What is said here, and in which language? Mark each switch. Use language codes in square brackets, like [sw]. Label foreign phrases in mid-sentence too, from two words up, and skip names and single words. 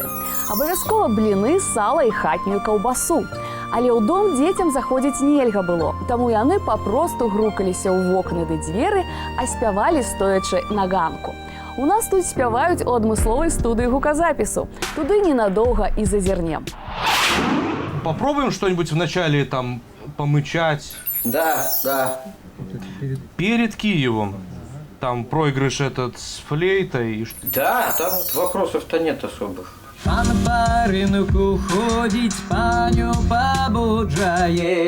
[be] Абавязкова бліны, сала і хатнюю каўбасу. Але ў дом дзецям заходзіць нельга было, таму яны папросту грукаліся ў вокны ды дзверы, а спявалі стоячы на ганку. У нас тут спяваюць у адмысловай студыі гуказапісу. Туды ненадоўга і зазірнем. [ru] Попробуем что-нибудь вначале там помычать. Да, да. Перед Киевом. Там проигрыш этот с флейтой. Да, там вопросов-то нет особых. [uk] Пан по рынку ходить, паню побуджає.